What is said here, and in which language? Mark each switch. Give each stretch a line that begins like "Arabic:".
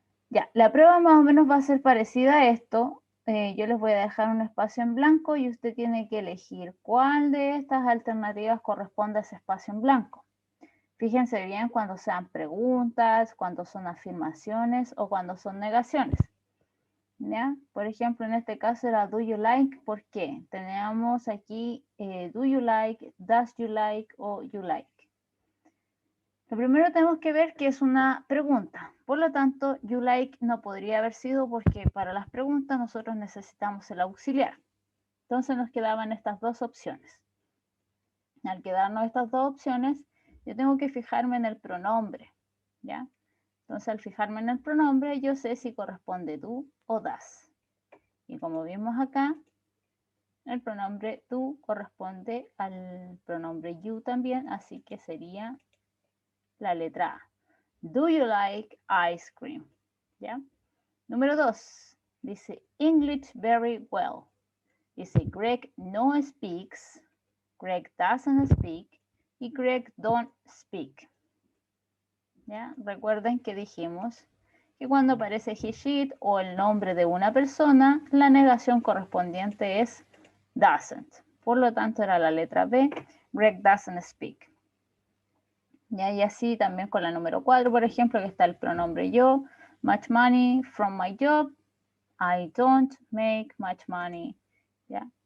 Spanish: Ya, la prueba más o menos va a ser parecida a esto. Yo les voy a dejar un espacio en blanco y usted tiene que elegir cuál de estas alternativas corresponde a ese espacio en blanco. Fíjense bien cuando sean preguntas, cuando son afirmaciones o cuando son negaciones. ¿Ya? Por ejemplo, en este caso era
English: do you like,
Spanish: ¿por qué? Tenemos aquí
English: do you like, does you like
Spanish: o you like. Lo primero tenemos que ver que es una pregunta. Por lo tanto,
English: you like
Spanish: no podría haber sido porque para las preguntas nosotros necesitamos el auxiliar. Entonces nos quedaban estas dos opciones. Al quedarnos estas dos opciones, yo tengo que fijarme en el pronombre, ¿ya? Entonces, al fijarme en el pronombre, yo sé si corresponde do o das. Y como vimos acá, el pronombre do corresponde al pronombre you también, así que sería la letra A.
English: Do you like ice cream?
Spanish: ¿Ya? Número 2. Dice
English: English very well.
Spanish: Dice
English: Greg no speaks, Greg doesn't speak y Greg don't speak.
Spanish: ¿Ya? Recuerden que dijimos que cuando aparece he, she, it o el nombre de una persona, la negación correspondiente es doesn't. Por lo tanto, era la letra B,
English: Greg doesn't speak.
Spanish: ¿Ya? Y así también con la número 4, por ejemplo, que está el pronombre yo,
English: much money from my job, I don't make much money,
Spanish: ¿ya?